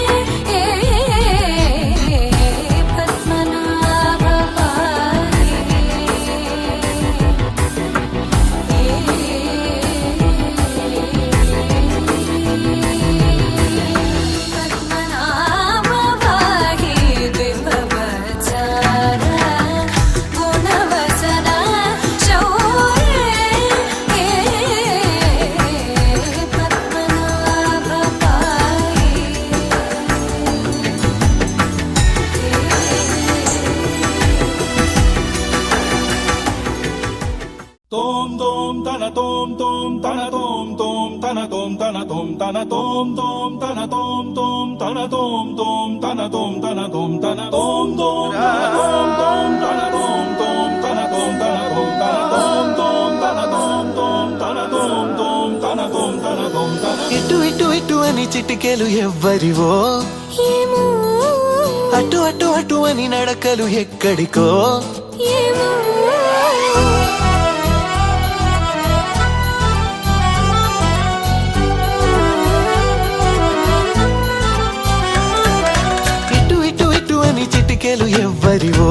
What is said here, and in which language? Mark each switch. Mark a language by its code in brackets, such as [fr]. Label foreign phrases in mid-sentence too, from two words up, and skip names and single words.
[sa] पद्मनाभ पाहि पद्मनाभ पाहि द्विपपचारा गुणवचन शौर्ये पद्मनाभ पाहि Tom tom tana tom tom tana tom tom tana tom tana tom tana tom tom tana tom tom tana tom tom tana tom tana tom tana tom tom tana tom tom tana tom tom tana tom tana tom tana tom tom tana tom tom tana tom tom tana tom tana tom tana [te] ఇటు ఇటు ఇటు అని చిటికెలు ఎవ్వరివో ఏమో అటు అటు అటు అని నడకలు ఎక్కడికో ఏమో ఇటు ఇటు ఇటు అని చిటికెలు ఎవ్వరివో